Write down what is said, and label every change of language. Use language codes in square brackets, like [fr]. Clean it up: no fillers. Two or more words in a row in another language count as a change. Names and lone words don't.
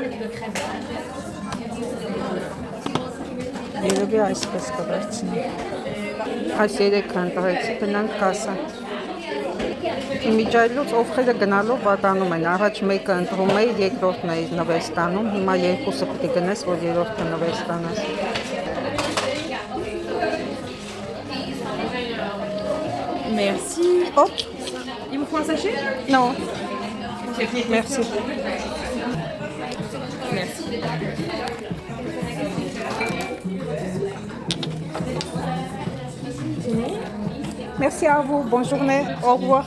[hy] Երևի այսպես կվերցնեմ։ Այս երեքը ընտրեցի, գնանք կասա։ Իմիջայլուց ովքերը գնալով վատանում են, առաջ մեկը ընտրում էի, երկրորդն էի նվեր ստանում, հիմա երկուսը պիտի գնես, որ երրորդը նվեր ստանաս։ [fr] Merci. Hop. Il vous faut un sachet? Non. Merci. Merci. Merci à vous. Bonne journée. Au revoir.